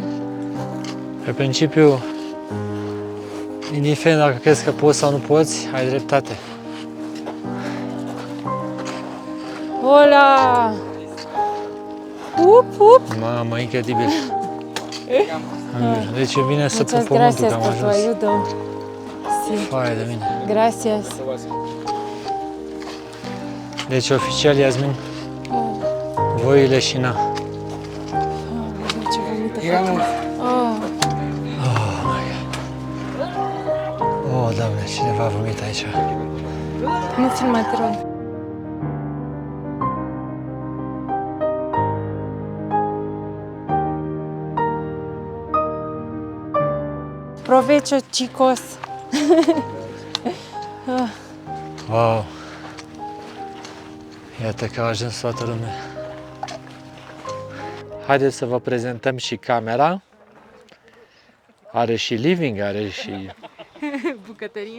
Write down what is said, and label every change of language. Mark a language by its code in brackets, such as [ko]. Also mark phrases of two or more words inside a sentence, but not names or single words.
[ro] Pe principiu, indiferent dacă crezi că poți sau nu poți, ai dreptate. Hola! Up! Mamă, incredibil. Deci e bine să [es] Muchas [ro] pup pământul [es] gracias [ro] că am [es] por tu [ro] ajuns. [es] ayuda. Sí, [ro] Foaie de mine. [es] gracias. [ro] Deci oficial, Iasmin, voi leșina. Ce vomită. Oh, Doamne, cineva a vomit aici. Nu filma, te rog. [es] Provecho, chicos. [ro] Wow! Iată că a ajuns toată lumea. Haideți să vă prezentăm și camera. Are și living, are și Bucătărie?